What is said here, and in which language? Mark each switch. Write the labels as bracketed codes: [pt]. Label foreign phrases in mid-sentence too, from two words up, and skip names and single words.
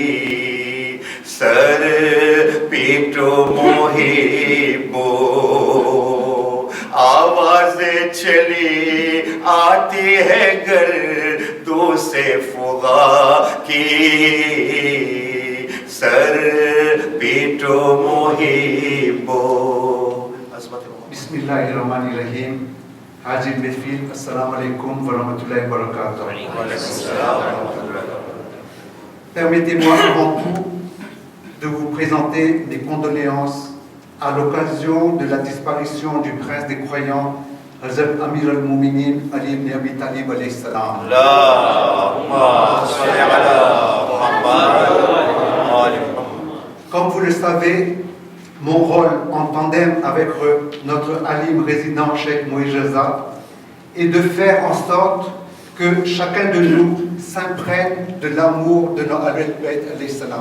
[ur] سر پیٹو محبو آوازیں چلی آتی ہے گردوں سے فغاں کی، سر پیٹو محبو. [ar] بسم اللہ الرحمن الرحیم. حاجی محفل السلام علیکم ورحمۃ اللہ وبرکاتہ. [fr] Permettez-moi avant tout de vous présenter mes condoléances à l'occasion de la disparition du prince des croyants, Hazrat Amir al-Mouminin Ali ibn Abi Talib [ar] علیہ السلام. [fr] Comme vous le savez, mon rôle en tandem avec notre alim résident Cheikh Mouijaza est de faire en sorte que chacun de nous s'imprègne de l'amour de nos Ahlul Bayt [ar] علیہ السلام.